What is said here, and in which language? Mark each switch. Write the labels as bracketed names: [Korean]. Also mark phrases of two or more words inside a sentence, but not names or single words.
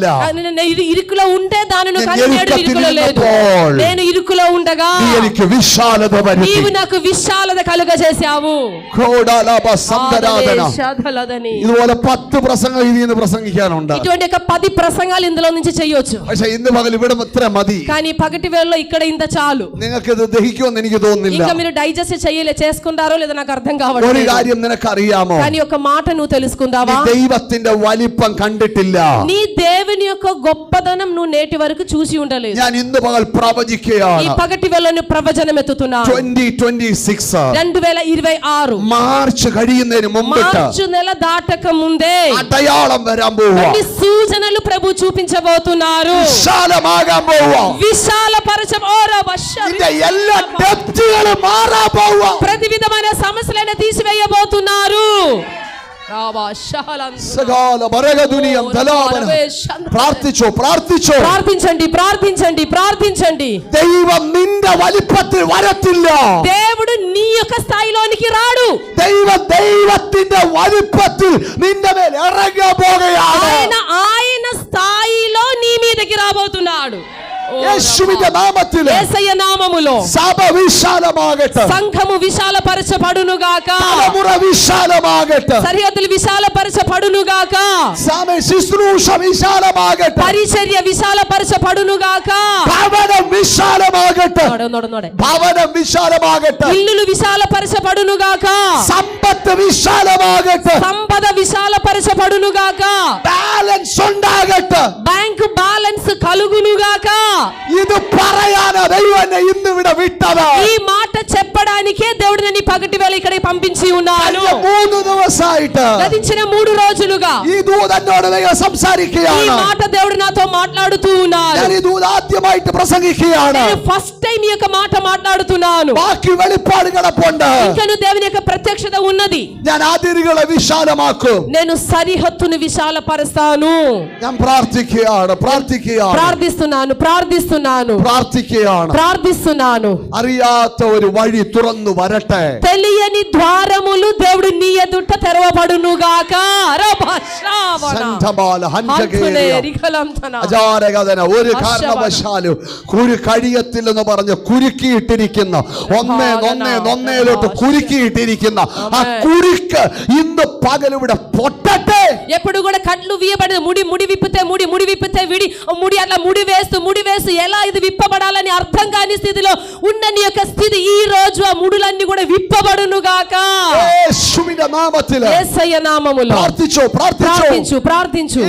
[Telugu] ఇరుకులో ఉంటే దానిని కానీ నేడు ఇరుకులో లేదు. నేను ఇరుకులో ఉండగా [Malayalam] നീ എനിക്ക് വിശാലത വരുത്തി. [Telugu] నీవు నాకు విశాలత కలుగజేశావు. [Malayalam] ഇതുപോലെ 10 പ്രസംഗം ഇതിൽ നിന്ന് പ്രസംഗിക്കാനുണ്ട്. [Telugu] ఇటువంటి 10 ప్రసంగాలు ఇందులో నుంచి చేయొచ్చు. [Malayalam] പക്ഷെ ഇന്ന് പകൽ ഇവിടെ ഇത്ര മതി. [Telugu] కానీ పగటి వేళలో ఇక్కడ ఇంత చాలు. [Malayalam] നിങ്ങൾക്ക് ഇത് ദഹിക്കുമെന്ന് എനിക്ക് തോന്നുന്നില്ല. [Telugu] ఇంకా మీరు డైజెస్ట్ చేసుకుంటారో లేదో నాకు అర్థం [Malayalam] ഒരു [Telugu] కావట్లేదు. [Malayalam] കാര്യം നിനക്കറിയാമോ? [Telugu] కానీ ఒక మాట నువ్వు తెలుసుకుందావా? [Malayalam] ദൈവത്തിന്റെ വലിപ്പം കണ്ടിട്ടില്ല. [Telugu] నీ దేవుని యొక్క గొప్పదనం నువ్వు నేటి వరకు చూసి ఉండలేదు. [Malayalam] ഞാൻ ഇന്ന് പകൽ പ്രവചിക്കുകയാണ്. [Telugu] ఈ పగటి వేళలో నువ్వు ప్రవచనం ఎత్తుతున్నావు. 2026 2026 [Malayalam] മാർച്ച് കഴിയുന്നതിന് മുമ്പിട്ട് [Telugu] మార్చి నెల దాటక ముందే [Malayalam] അടയാളം വരാൻ പോവുക. [Telugu] ఈ సూచనలు ప్రభు చూపించబోతున్నారు. [Malayalam] വിശാലമാകാൻ പോവുക. നിന്റെ എല്ലാ ഡെപ്തുകളും മാറാൻ പോവുക. [Telugu] ప్రతి విధమైన సమస్యలను తీసివేయబోతున్నారు. ప్రార్థించండి, ప్రార్థించండి, ప్రార్థించండి. [Malayalam] ദൈവം നിന്റെ വലിപ്പത്തിൽ വരത്തില്ല. [Telugu] దేవుడు నీ యొక్క స్థాయిలోనికి రాడు. [Malayalam] ദൈവത്തിന്റെ വലിപ്പത്തിൽ നിന്റെ മേൽ ഇറങ്ങാൻ പോകുകയാണ്. [Telugu] ఆయన స్థాయిలో నీ మీదకి రాబోతున్నాడు. [Malayalam] യേശുവിന്റെ നാമത്തിൽ [Telugu] యేసయ్య నామములో [Malayalam] സഭ വിശാലമാകട്ടെ. [Telugu] సంఘము విశాలపరచబడును గాక. [Malayalam] തലമുറ വിശാലമാകട്ടെ. [Telugu] సరిహద్దులు విశాలపరచబడును గాక. [Malayalam] ശുശ്രൂഷ വിശാലമാകട്ടെ. [Telugu] పరిచర్య విశాలపరచబడును గాక. [Malayalam] ഭവനം വിശാലമാകട്ടെ. ഭവനം വിശാലമാകട്ടെ. [Telugu] ఇల్లులు విశాలపరచబడును గాక. [Malayalam] സമ്പത്ത് വിശാലമാകട്ടെ. [Telugu] సంపద విశాలపరచబడును గాక. [Malayalam] ബാലൻസ് ഉണ്ടാകട്ടെ. [English] bank balance [Telugu] కలుగును గాక. [Malayalam] ഇത് പറയാനാ ദൈവം എന്നെ ഇന്ന് ഇവിടെ വിട്ടത്. [Telugu] ఈ మాట చెప్పడానికే దేవుడు నన్ను పగటి వేళ ఇక్కడికి పంపించి ఉన్నాను. [Malayalam] 3 ദിവസമായിട്ട് [Telugu] గతించిన 3 రోజులుగా [Malayalam] ഈ ദൂതൻ എന്നോട് ദൈവം സംസാരിക്കുകയാണ്. [Telugu] ఈ మాట దేవుడు నాతో మాట్లాడుతూ ఉన్నారు. [Malayalam] ഞാൻ ഈ ദൂതൻ ആദ്യമായിട്ട് പ്രസംഗിക്കുകയാണ്. [Telugu] నేను [English] first time [Telugu] ఈ యొక్క మాట మాట్లాడుతున్నాను. [Malayalam] ബാക്കി വെളിപ്പാട് കിടപ്പുണ്ട്. [Telugu] ఇంకను దేవుని యొక్క ప్రత్యక్షత ఉన్నది. [Malayalam] ഞാൻ അതിരുകളെ വിശാലമാക്കും. [Telugu] నేను సరిహద్దును విశాలపరుస్తాను. [Malayalam] ഞാൻ പ്രാർത്ഥിക്കുകയാണ്, [Telugu] ప్రార్థిస్తున్నాను, ప్రార్థిస్తున్నాను. [Malayalam] അറിയാത്ത ഒരു വഴി തുറന്നു വരട്ടെ. [Telugu] తెలియని ద్వారములు దేవుడు నీ ఎదుట తెరవబడును గాక. [Malayalam] ഒരു കാരണവശാലും കഴിയത്തില്ലെന്ന് പറഞ്ഞ് കുരുക്കിയിട്ടിരിക്കുന്ന ഒന്നേലോട്ട് കുരുക്കിയിട്ടിരിക്കുന്ന ആ കുരുക്ക് ഇന്ന് പകലിവിടെ പൊട്ടട്ടെ. [Telugu] ఎప్పుడు కూడా కట్లు వియబడిన ముడి విప్పితే విడి ముడి అట్లా ముడి వేస్తూ ఎలా ఇది విప్పబడాలని అర్థం కాని స్థితిలో ఉన్న నీ యొక్క స్థితి ఈ రోజు ఆ ముడులన్నీ కూడా విప్పబడును గాక. యేసువిన నామములో యేసయ్య నామములో ప్రార్థించు